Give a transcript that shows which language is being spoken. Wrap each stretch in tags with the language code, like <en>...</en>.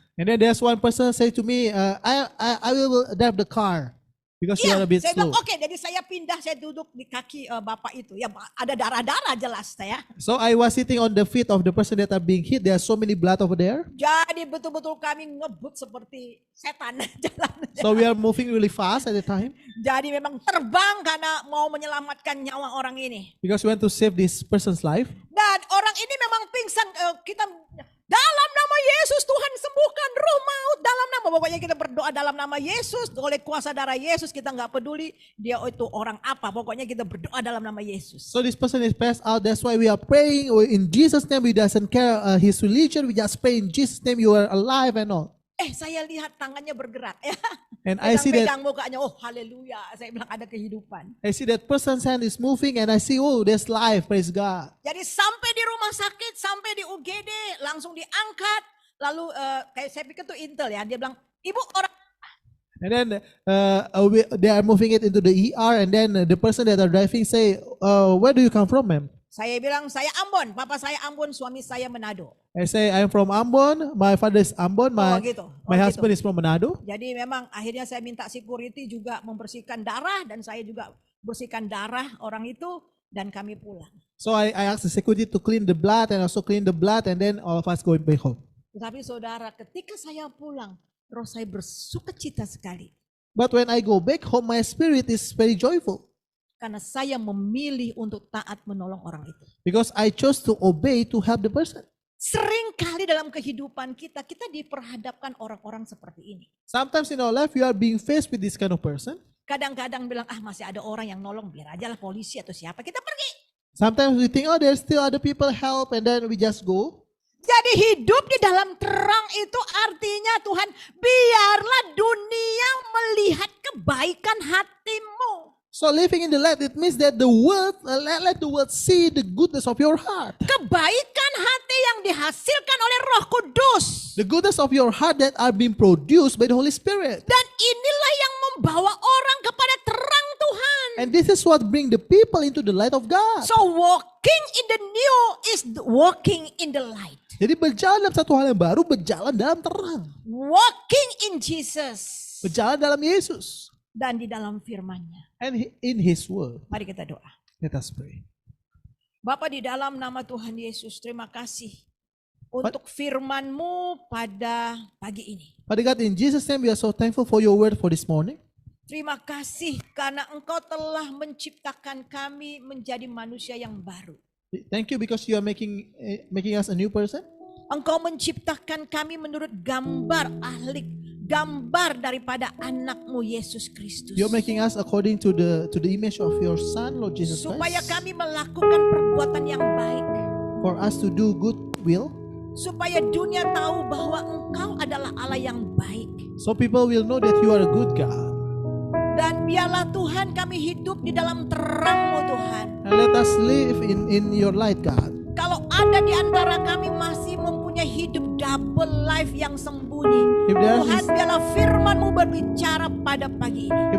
<en>And then there's one person say to me, I will drive the car because you are a bit</en> <id>saya</id> <en>slow.</en> <id>bilang oke, jadi saya pindah, saya duduk di kaki bapak itu. Ya ada darah-darah jelas saya.</id> <en>So I was sitting on the feet of the person that are being hit. There are so many blood over there.</en> <id>Jadi betul-betul kami ngebut seperti setan jalan.</id> <en>So we are moving really fast at the time</en> <id>Jadi memang terbang karena mau menyelamatkan nyawa orang ini.</id> <en>because we want to save this person's life.</en> <id>Dan orang ini memang pingsan. Kita dalam nama Yesus Tuhan sembuhkan roh maut dalam nama. Pokoknya kita berdoa dalam nama Yesus. Oleh kuasa darah Yesus kita nggak peduli dia itu orang apa. Pokoknya kita berdoa dalam nama Yesus.</id> <en>So this person is passed out. That's why we are praying in Jesus' name. We doesn't care his religion. We just pray in Jesus' name. You are alive and all.</en> <id>Saya lihat tangannya bergerak. Ya.</id> <en>And I see that</en> <id>Pegang mukanya, oh haleluya. Saya bilang ada kehidupan.</id> <en>person's hand is moving, and I see, oh, there's life. Praise God.</en> <id>Jadi sampai di rumah sakit, sampai di UGD, langsung diangkat. Lalu kayak saya pikir tuh Intel ya. Dia bilang, ibu orang.</id> <en>And then they are moving it into the ER, and then the person that are driving say, where do you come from, ma'am?</en> <id>Saya bilang, saya Ambon. Papa saya Ambon, suami saya Manado.</id> <en>I say, I'm from Ambon. My father is Ambon. My Oh, husband is from Manado.</en> <id>Jadi memang akhirnya saya minta security juga membersihkan darah. Dan saya juga bersihkan darah orang itu. Dan kami pulang.</id> <en>So I asked the security to clean the blood and also clean the blood, and then all of us going back home.</en> <id>Tetapi saudara, ketika saya pulang, roh saya bersukacita sekali.</id> <en>But when I go back home, my spirit is very joyful.</en> <id>Karena saya memilih untuk taat menolong orang itu.</id> <en>Because I chose to obey to help the person.</en> <id>Sering kali dalam kehidupan kita diperhadapkan orang-orang seperti ini.</id> <en>Sometimes in our life, we are being faced with this kind of person.</en> <id>Kadang-kadang bilang, masih ada orang yang nolong, biar aja lah polisi atau siapa, kita pergi.</id> <en>Sometimes we think, oh, there's still other people help, and then we just go.</en> <id>Jadi hidup di dalam terang itu artinya Tuhan, biarlah dunia melihat kebaikan hatimu.</id> <en>So living in the light, it means that the world, let the world see the goodness of your heart.</en> <id>Kebaikan hati yang dihasilkan oleh Roh Kudus.</id> <en>The goodness of your heart that are being produced by the Holy Spirit.</en> <id>Dan inilah yang membawa orang kepada terang Tuhan.</id> <en>And this is what bring the people into the light of God. So walking in the new is walking in the light.</en> <id>Jadi berjalan dalam satu hal yang baru, berjalan dalam terang.</id> <en>Walking in Jesus.</en> <id>Berjalan dalam Yesus. Dan di dalam firman-Nya.</id> <en>And in His word.</en> <id>Mari kita doa.</id> <en>Let us pray.</en> <id>Bapa, di dalam nama Tuhan Yesus, terima kasih untuk firman-Mu pada pagi ini.</id> <en>Father God, in Jesus' name we are so thankful for your word for this morning.</en> <id>Terima kasih karena Engkau telah menciptakan kami menjadi manusia yang baru.</id> <en>Thank you because you are making us a new person.</en> <id>Engkau menciptakan kami menurut gambar gambar daripada anak-Mu Yesus Kristus.</id> <en>You're making us according to the image of your Son, Lord Jesus Christ.</en> <id>Supaya kami melakukan perbuatan yang baik.</id> <en>For us to do good will.</en> <id>Supaya dunia tahu bahwa Engkau adalah Allah yang baik.</id> <en>So people will know that you are a good God.</en> <id>Dan biarlah Tuhan kami hidup di dalam terang-Mu Tuhan.</id> <en>And let us live in your light, God.</en> <id>Kalau ada di antara kami masih mempunyai hidup</id> <en>double life</en> <id>yang sembunyi, Tuhan biarlah firman-Mu berbicara pada pagi ini.</id>